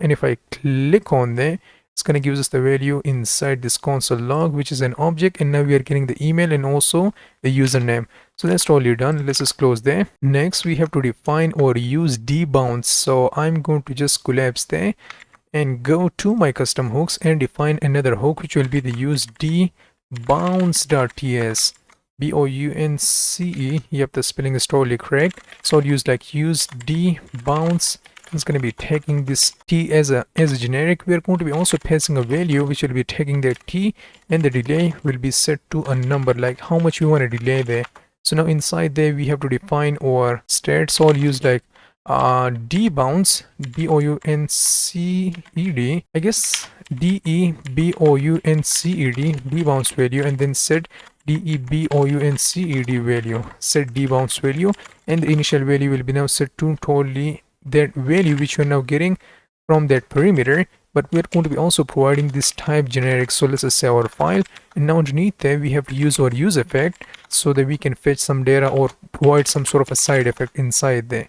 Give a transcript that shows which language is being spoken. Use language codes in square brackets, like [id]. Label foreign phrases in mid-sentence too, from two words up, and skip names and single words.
[en] and if I click on there, it's going to give us the value inside this console log, which is an object, and now we are getting the email and also the username. So that's totally done. Let's just close there. Next we have to define or use debounce. So I'm going to just collapse there and go to my custom hooks and define another hook which will be the use debounce.ts. B-O-U-N-C-E. Yep, the spelling is totally correct. So I'll use like use debounce. It's going to be taking this t as a generic. We are going to be also passing a value which will be taking that t, and the delay will be set to a number, like how much we want to delay there. So now inside there we have to define our state. So I'll use like debounce, B-O-U-N-C-E-D, I guess D-E-B-O-U-N-C-E-D, debounce value, and then set D-E-B-O-U-N-C-E-D value, set debounce value, and the initial value will be now set to totally that value which we're now getting from that perimeter. But we're going to be also providing this type generic. So let's just save our file, and now underneath there we have to use our use effect so that we can fetch some data or provide some sort of a side effect inside there.